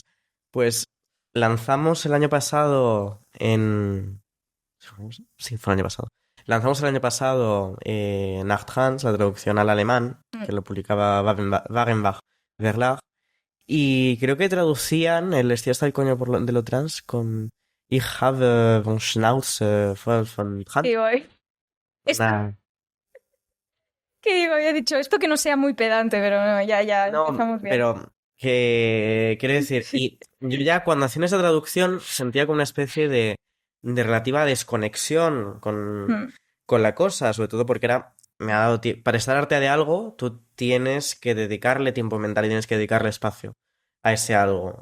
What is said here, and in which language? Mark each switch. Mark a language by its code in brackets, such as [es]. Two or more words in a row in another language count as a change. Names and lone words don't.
[es] Pues lanzamos el año pasado Sí, fue el año pasado. Lanzamos el año pasado Nacht Trans, la traducción al alemán, que lo publicaba Wagenbach Verlag. Y creo que traducían el Estoy hasta el coño de lo trans con [de] Ich habe von Schnauze voll von Trans. [es] Sí, voy. ¿Qué digo? Había dicho esto que no sea muy pedante, pero no, ya empezamos bien. Pero que quiero decir, y yo ya cuando hacía esa traducción sentía como una especie de relativa desconexión con la cosa, sobre todo porque me ha dado para estar arte de algo, tú tienes que dedicarle tiempo mental y tienes que dedicarle espacio a ese algo.